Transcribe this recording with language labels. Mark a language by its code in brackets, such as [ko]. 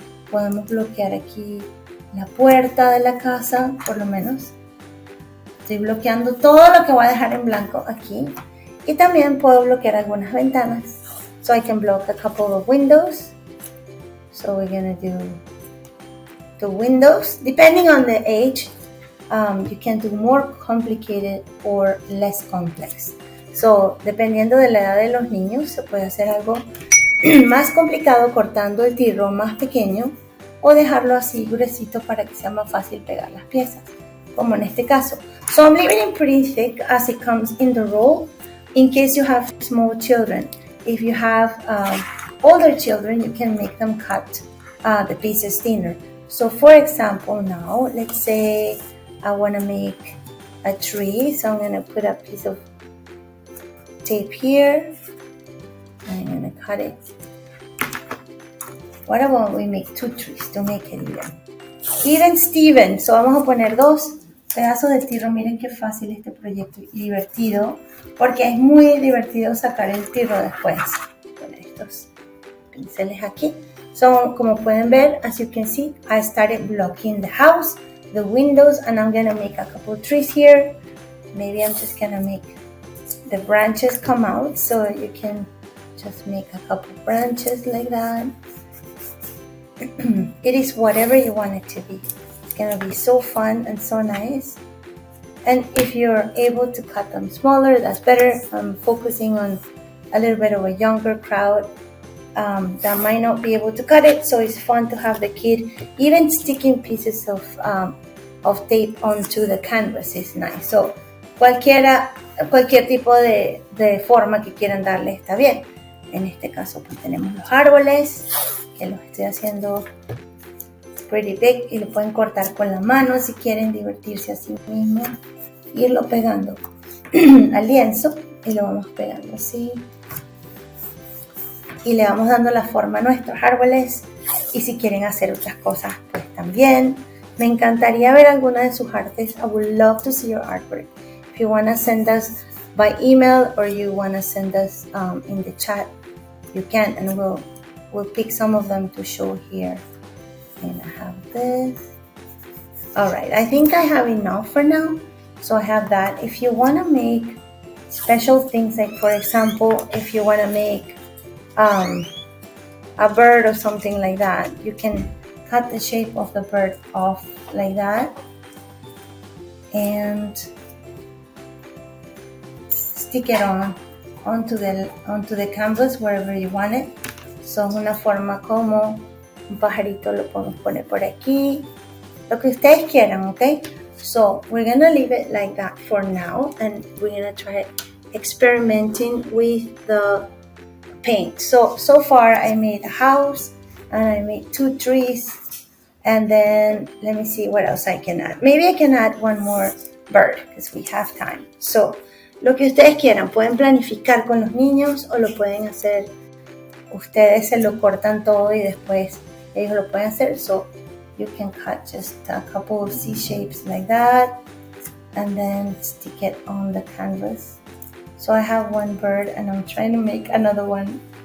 [es] Podemos bloquear aquí la puerta de la casa, por lo menos. Estoy bloqueando todo lo que voy a dejar en blanco aquí. Y también puedo bloquear algunas ventanas. [en] So I can block a couple of windows. So we're going to do the windows. Depending on the age, you can do more complicated or less complex. [es] So, dependiendo de la edad de los niños, se puede hacer algo más complicado cortando el tirro más pequeño o dejarlo así gruesito para que sea más fácil pegar las piezas, como en este caso. [en] So I'm leaving it pretty thick as it comes in the roll. In case you have small children, if you have older children, you can make them cut the pieces thinner. So for example, now let's say I want to make a tree, so I'm going to put a piece of tape here. I'm going to cut it. What about we make 2 trees to make it even Steven? [es] So vamos a poner 2 pedazos de tirro. Miren qué fácil este proyecto y divertido, porque es muy divertido sacar el tirro después. Poner estos pinceles aquí. [en] So [es] como pueden ver, [en] as you can see, I started blocking the house, the windows, and I'm gonna make a couple trees here. Maybe I'm just gonna make the branches come out, so you can just make a couple branches like that. It is whatever you want it to be. It's gonna be so fun and so nice. And if you're able to cut them smaller, that's better. I'm focusing on a little bit of a younger crowd that might not be able to cut it, so it's fun to have the kid even sticking pieces of tape onto the canvas is nice. [es] So cualquier tipo de forma que quieran darle está bien. En este caso pues tenemos los árboles, que los estoy haciendo [en] pretty big, [es] y lo pueden cortar con la mano si quieren divertirse a sí mismos. Irlo pegando al lienzo y lo vamos pegando así. Y le vamos dando la forma a nuestros árboles, y si quieren hacer otras cosas pues también. Me encantaría ver alguna de sus artes. [en] I would love to see your artwork. If you want to send us by email or you want to send us in the chat, you can, and we'll pick some of them to show here. And I have this. Alright, I think I have enough for now. So I have that. If you want to make special things, like for example, if you want to make a bird or something like that, you can cut the shape of the bird off like that and stick it onto the canvas wherever you want it. [es] So una forma como un pajarito, lo podemos poner por aquí, lo que ustedes quieran, okay? [en] So we're gonna leave it like that for now, and we're gonna try experimenting with the paint. So far I made a house and I made 2 trees, and then let me see what else I can add. Maybe I can add one more bird because we have time. [es] So lo que ustedes quieran, pueden planificar con los niños o lo pueden hacer ustedes, se lo cortan todo y después ellos lo pueden hacer. [en] So you can cut just a couple of C shapes like that and then stick it on the canvas. So I have one bird and I'm trying to make another one.